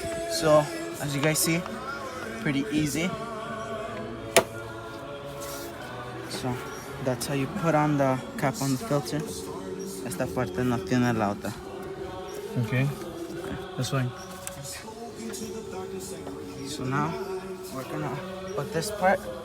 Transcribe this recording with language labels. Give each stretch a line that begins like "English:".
English: So as you guys see, pretty easy. So that's how you put on the cap on the filter.
Spanish: Esta parte no tiene la otra.
English: Okay. That's fine. So now we're gonna put this part.